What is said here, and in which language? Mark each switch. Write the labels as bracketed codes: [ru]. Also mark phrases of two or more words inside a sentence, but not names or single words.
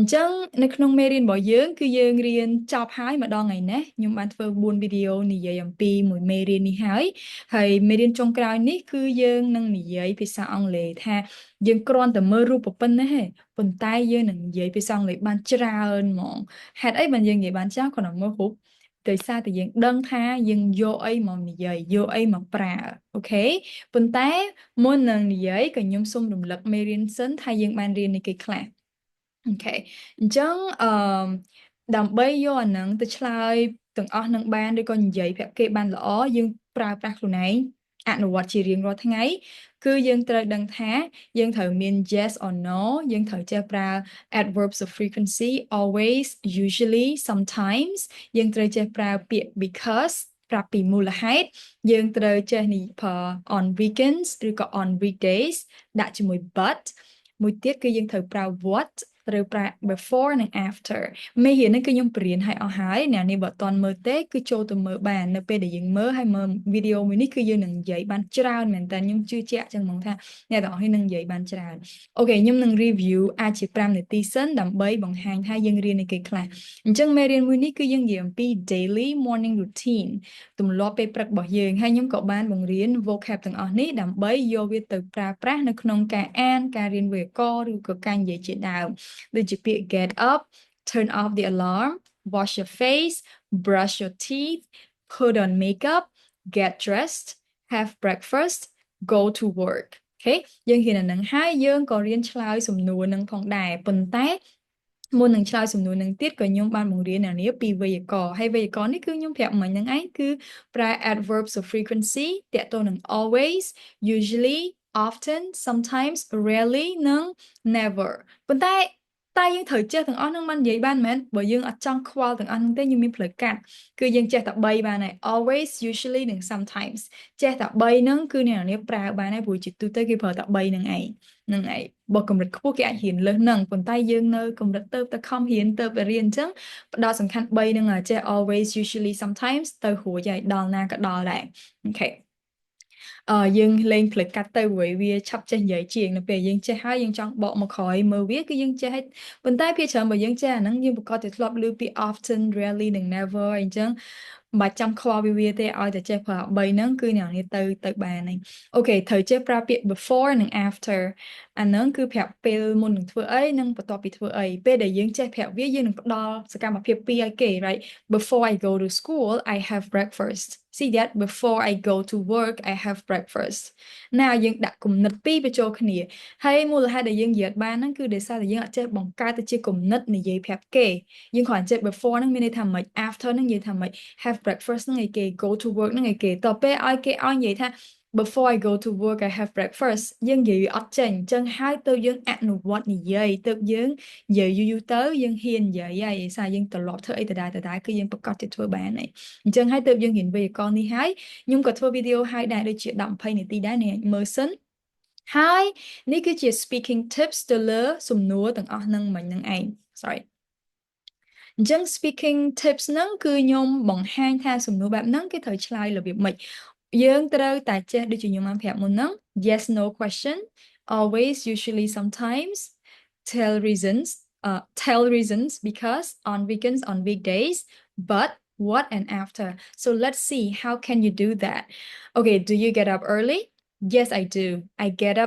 [km] ញ្ចឹងនៅក្នុងមេរៀនរបស់យើងគឺយើងរៀនចប់ហើយម្ដងថ្ងៃនេះខ្ញុំបានធ្វើ4វីដេអូនិយាយអំពីមួយមេរៀននេះហើយមេរៀនចុងក្រោយនេះគឺយើងនឹងនិយាយភាសាអង់គ្លេសថាយើងគ្រាន់តែមើលរូបប៉ុណ្ណេះទេប៉ុន្តែយើងនឹងនិយាយភាសាអង់គ្លេសបានច្រើនហ្មងហេតុអីបានយើងនិយាយបានច្រើនគ្រាន់តែមើលរូបដោយសារតែយើងដឹងថាយើងយកអីមកនិយាយយកអីមកប្រើអូខេប៉ុន្តែមុននឹងនិយាយក៏ខ្ញុំសូមរំលឹកមេរៀនសិនថាយើង បានរៀននេះគេខ្លះអូខេអញ្ចឹងដើម្បីយកអាហ្នឹងទៅឆ្លើយទាំងអស់នឹងបានឬក៏និយាយប្រាប់គេបានល្អយើងប្រើប្រាស់ខ្លួនឯងអនុវត្តជារៀងរាល់ថ្ងៃគឺយើងត្រូវដឹងថាយើងត្រូវមាន [en] yes or no [km] យើង ត្រូវចេះប្រើ [en] adverbs of frequency always usually sometimes [km] យើងត្រូវចេះប្រើពាក្យ because ប្រាប់ពីមូលហេតុយើងត្រូវចេះនេះប្រើ [en] on weekends [km] ឬក៏ [en] on weekdays [km] ដាក់ជាមួយ but មួយទៀតគឺ យើងត្រូវប្រើ what ត្រូវប្រើ before និង after មេរៀននេះគឺខ្ញុំបរៀនឲ្យអស់ហើយអ្នកនេះបើអត់ទាន់មើលទេគឺចូលទៅមើលបាននៅពេលដែលយើងមើលហើយមើលវីដេអូមួយនេះគឺយើងនឹងនិយាយបានច្រើនមែនតើខ្ញុំជឿជាក់ចឹងហ្មងថាអ្នកទាំងអស់គ្នានឹងនិយាយបានច្រើនអូខេខ្ញុំនឹង review អាចជា5នាទីសិនដើម្បីបង្ហាញថាយើងរៀនអីគេខ្លះអញ្ចឹងមេរៀនមួយនេះគឺយើងនិយាយអំពី [en] daily morning routine [km] ទម្លាប់ពេលព្រឹករបស់យើងហើយខ្ញុំក៏បានបង្រៀន vocab ទាំងអស់នេះដើម្បីយកវាទៅប្រើប្រាស់នៅក្នុងការ អានការរៀនវេយ្យាករណ៍ឬក៏ការនិយាយជាដើមដូចជាពាក្យ [en] get up turn off the alarm wash your face brush your teeth put on makeup get dressed have breakfast go to [km] work អូខេយើងហ៊ានអានឹងហើយយើងក៏រៀនឆ្លើយសំណួរនឹងផងដែរប៉ុន្តែមុននឹងឆ្លើយសំណួរនឹងទៀតក៏ខ្ញុំបាន បង្រៀនអ្នកនាងពីវេយ្យាករណ៍ហើយវេយ្យាករណ៍នេះគឺខ្ញុំប្រាប់មិញហ្នឹងឯងគឺប្រើ [en] adverbs of frequency [km] តាក់ទងនឹង [en] always usually often sometimes rarely [km] និង never ប៉ុន្តែយើងត្រូវចេះទាំងអស់ហ្នឹងបាននិយាយបានមែនបើយើងអត់ចង់ខ្វល់ទាំងអស់ហ្នឹងទេខ្ញុំមានផ្លូវកាត់គឺយើងចេះតែ3បានហើយ [en] always usually [km] និង sometimes ចេះតែ3ហ្នឹងគឺអ្នកនាងប្រើបានហើយព្រោះជាទូទៅគេប្រើតែ3ហ្នឹងឯងហ្នឹងឯងបើកម្រិតខ្ពស់គេអាច រៀនលើសហ្នឹងប៉ុន្តែយើងនៅកម្រិតទៅតែខំរៀនទៅតែរៀនអញ្ចឹងផ្ដោតសំខាន់3ហ្នឹងចេះ [en] always usually sometimes [km] ទៅរួចហើយដល់ណាក៏ដល់ដែរអូខេយើងលេងផ្លិចកាត់ទៅព្រោះវាឆាប់ចេះនិយាយជាងនៅពេលយើងចេះហើយយើងចង់បកមកក្រោយមើលវាគឺយើងចេះហើយប៉ុន្តែភាគច្រើនបើយើងចេះអាហ្នឹងយើងប្រកាសតែធ្លាប់ឮពី [en] often rarely [km] និង never អញ្ចឹងមិនបាច់ចាំខ្វល់ពីវាទេ ឲ្យតែចេះប្រើ3ហ្នឹងគឺអ្នកនេះទៅបានហើយអូខេត្រូវចេះប្រើពាក្យ before និង after អាហ្នឹងគឺប្រាប់ពេលមុននឹងធ្វើអីនិងបន្ទាប់ពីធ្វើអីពេលដែលយើងចេះប្រាប់វាយើងនឹងផ្ដល់សកម្មភាពពីរឲ្យគេ [en] right before I go to school I have breakfast see that before I go to work I have breakfast [km] ណាយើងដាក់គំនិតពីរបញ្ចូលគ្នាហើយមូលហេតុដែលយើងនិយាយបានហ្នឹងគឺដោយសារតែយើងអត់ចេះបង្កើតទៅជាគំនិតនិយាយប្រាប់គេយើងគ្រាន់តែចេះ before ហ្នឹងមានន័យថាម៉េច after ហ្នឹងនិយាយថាម៉េច have breakfast ហ្នឹងឯគេ [en] go to work [km] ហ្នឹងឯគេតទៅពេលឲ្យគេឲ្យនិយាយថា [en] before I go to work I have breakfast [km] យើងនិយាយវាអត់ចេញអញ្ចឹងហើយទៅយើងអ នុវត្តនិយាយទៅយើងនិយាយយូរទៅយើងហ៊ាននិយាយហើយឯសារយើងត្រឡប់ធ្វើអីដដែលគឺ យើងប្រកាសជាធ្វើបានហើយអញ្ចឹងហើយទៅយើងរៀនវេយ្យាករណ៍នេះហើយខ្ញុំក៏ធ្វើវីដេអូឲ្យដែរដូចជា10-20នាទីដែរអ្នកមើលសិនហើយនេះគឺជា [en] speaking tips [km] ទៅលើសំណួរទាំងអស់ហ្នឹងមិញហ្នឹងឯង sorry អញ្ចឹង [en] speaking tips [km] ហ្នឹងគឺខ្ញុំបង្ហាញថាសំណួរបែបហ្នឹងគេត្រូវឆ្លើយរបៀបម៉េចយើងត្រូវតែចេះដូចជាខ្ញុំបានប្រាប់មុនហ្នឹង [en] yes no question always usually sometimes tell reasons because on weekends on weekdays but what and after so let's see how can you do that okay do you get up early yes I do I get up